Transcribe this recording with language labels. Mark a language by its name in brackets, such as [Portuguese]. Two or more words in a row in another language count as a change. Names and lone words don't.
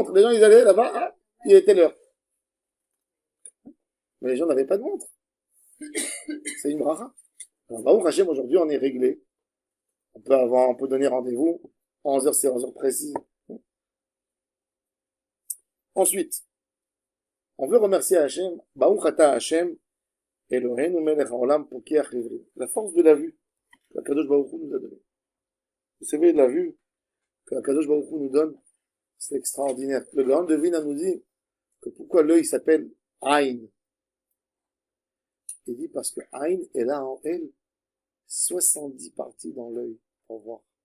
[French] Les gens, ils allaient là-bas, il était l'heure. Mais les gens n'avaient pas de montre. C'est une bracha. Alors, Baruch Hashem, aujourd'hui, on est réglé. On peut donner rendez-vous. 11 heures, c'est 11 heures précises. Ensuite, on veut remercier Hashem. [Hebrew] ברוך אתה ה' אלוהינו מלך העולם פוקח עיוורים. [French] La force de la vue que Kadosh Baruch Hu nous a donnée. Vous savez, la vue que Kadosh Baruch Hu nous donne, c'est extraordinaire. Le grand devine nous dit que pourquoi l'œil s'appelle Aïn. Il dit parce que Aïn, elle a en elle 70 parties dans l'œil pour voir.